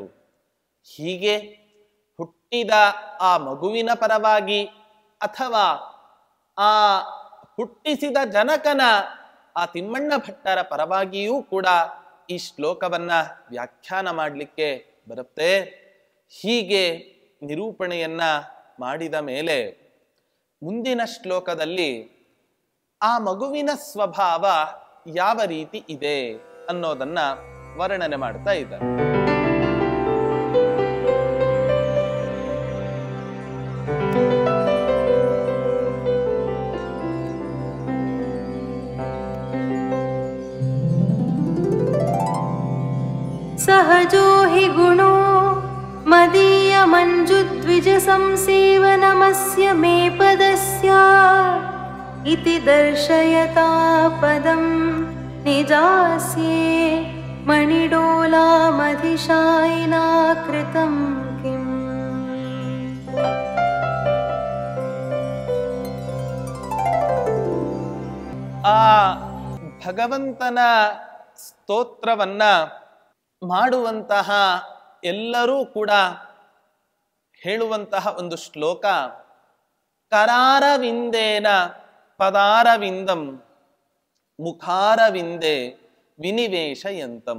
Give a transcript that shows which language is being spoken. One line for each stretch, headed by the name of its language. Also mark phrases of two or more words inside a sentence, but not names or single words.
Kannada: ಹೀಗೆ ಹುಟ್ಟಿದ ಆ ಮಗುವಿನ ಪರವಾಗಿ ಅಥವಾ ಆ ಹುಟ್ಟಿಸಿದ ಜನಕನ ಆ ತಿಮ್ಮಣ್ಣ ಭಟ್ಟರ ಪರವಾಗಿಯೂ ಕೂಡ ಈ ಶ್ಲೋಕವನ್ನ ವ್ಯಾಖ್ಯಾನ ಮಾಡಲಿಕ್ಕೆ ಬರುತ್ತೆ. ಹೀಗೆ ನಿರೂಪಣೆಯನ್ನ ಮಾಡಿದ ಮೇಲೆ ಮುಂದಿನ ಶ್ಲೋಕದಲ್ಲಿ ಆ ಮಗುವಿನ ಸ್ವಭಾವ ಯಾವ ರೀತಿ ಇದೆ ಅನ್ನೋದನ್ನ ವರ್ಣನೆ ಮಾಡ್ತಾ ಇದ್ದಾರೆ.
Sanskrit: सहजो हि गुणो मदीय मञ्जुद्विज संसेवनमस्य मे पदस्य इति दर्शयता पदं निजास्ये मणिडोलामधिशायिना कृतं किम्।
Kannada: ಆ ಭಗವಂತನ ಸ್ತೋತ್ರವನ್ನ ಮಾಡುವಂತಹ ಎಲ್ಲರೂ ಕೂಡ ಹೇಳುವಂತಹ ಒಂದು ಶ್ಲೋಕ,
Sanskrit: ಕರಾರವಿಂದೇನ ಪದಾರವಿಂದಂ ಮುಖಾರವಿಂದೆ ವಿನಿವೇಶಯಂತಂ.